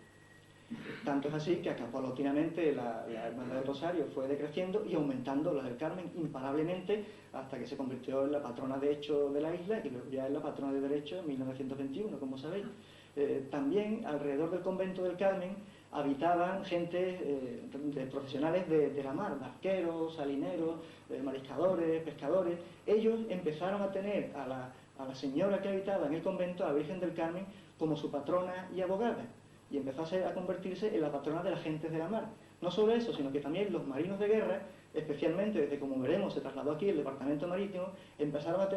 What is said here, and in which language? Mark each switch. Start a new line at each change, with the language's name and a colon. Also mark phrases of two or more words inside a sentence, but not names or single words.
Spanish: Tanto es así que paulatinamente la hermandad del Rosario fue decreciendo y aumentando la del Carmen imparablemente hasta que se convirtió en la patrona de hecho de la isla y luego ya en la patrona de derecho en 1921, como sabéis. También alrededor del convento del Carmen habitaban gente de profesionales de la mar, barqueros, salineros, mariscadores, pescadores. Ellos empezaron a tener a la señora que habitaba en el convento, a la Virgen del Carmen, como su patrona y abogada, y empezó a convertirse en la patrona de las gentes de la mar. No solo eso, sino que también los marinos de guerra, especialmente desde, como veremos, se trasladó aquí el departamento marítimo, empezaron a